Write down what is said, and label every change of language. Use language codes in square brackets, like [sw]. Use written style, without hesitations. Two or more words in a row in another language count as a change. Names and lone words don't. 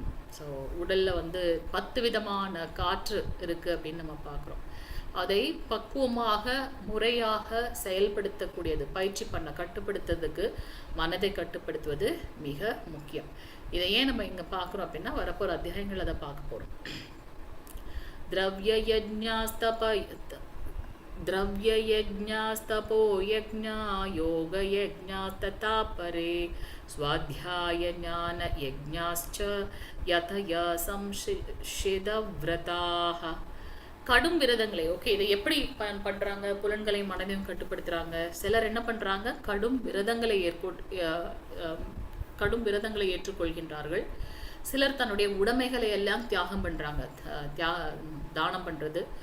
[ta] ஸோ உடலில் வந்து 10 விதமான காற்று இருக்குது அப்படின்னு நம்ம பார்க்குறோம். அதை பக்குவமாக முறையாக செயல்படுத்தக்கூடியது, பயிற்சி பண்ண கட்டுப்படுத்துறதுக்கு மனதை கட்டுப்படுத்துவது மிக முக்கியம். இதை ஏன் நம்ம இங்கே பார்க்குறோம் அப்படின்னா, வரப்போகிற அத்தியாயங்கள் அதை பார்க்க போகிறோம். [sa] द्रव्य यज्ञास्तपो यज्ञा योग यज्ञास्तथा परे स्वाध्याय ज्ञान यज्ञाश्च यथया संशिदव्रताः. [ta] கடும் விரதங்களை, ஓகே, இதை எப்படி பண்றாங்க? புலன்களையும் மனதையும் கட்டுப்படுத்துறாங்க. சிலர் என்ன பண்றாங்க? கடும் விரதங்களை ஏற்றுக்கொள்கின்றார்கள். சிலர் தன்னுடைய உடைமைகளை எல்லாம் தியாகம் பண்றாங்க, தானம் பண்றது.